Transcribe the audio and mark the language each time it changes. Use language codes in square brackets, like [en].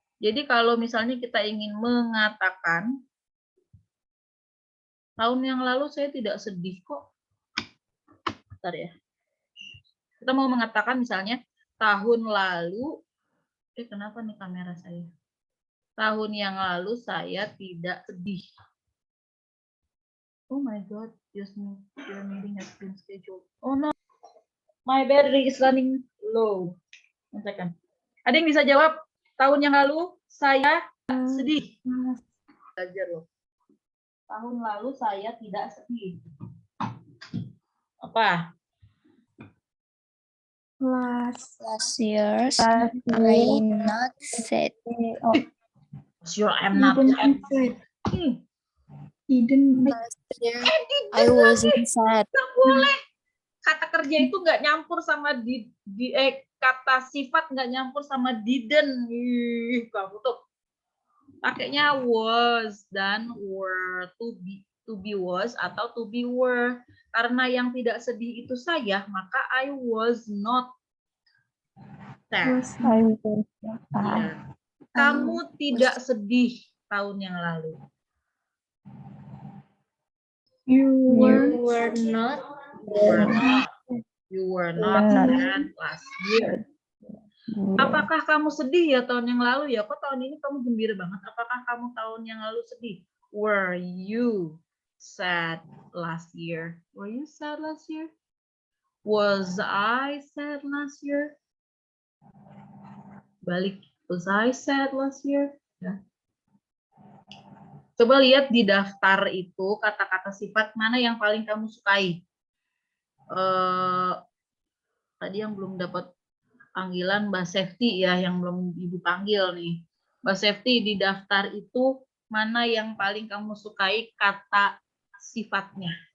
[id] Jadi kalau misalnya kita ingin mengatakan, tahun yang lalu saya tidak sedih kok. Bentar ya. Kita mau mengatakan misalnya, tahun lalu, kenapa nih kamera saya? Tahun yang lalu saya tidak sedih. [en] Oh my God, your meeting has been scheduled. Oh no, my battery is running low. One second. [id] Ada yang bisa jawab? Tahun yang lalu saya sedih. Belajar loh. Tahun lalu saya tidak sedih. Apa? [en] Last year, I not sad. Sure, I'm not. Last year, I wasn't sad. [id] Nggak boleh. Kata kerja itu nggak nyampur sama kata sifat nggak nyampur sama didn't. Kamu tuh pakainya was dan were, to be was atau to be were. Karena yang tidak sedih itu saya, maka [en] I was not sad. [id] Ya. Kamu tidak sedih tahun yang lalu. [en] You were not. You were not sad last year. [id] Apakah kamu sedih ya tahun yang lalu ya? Kok tahun ini kamu gembira banget? Apakah kamu tahun yang lalu sedih? [en] Were you sad last year? Were you sad last year? Was I sad last year? [id] Balik, [en] was I sad last year? [id] Ya. Coba lihat di daftar itu kata-kata sifat mana yang paling kamu sukai. Tadi yang belum dapat panggilan Mbak Safety ya, yang belum Ibu panggil nih. Mbak Safety, di daftar itu mana yang paling kamu sukai kata sifatnya?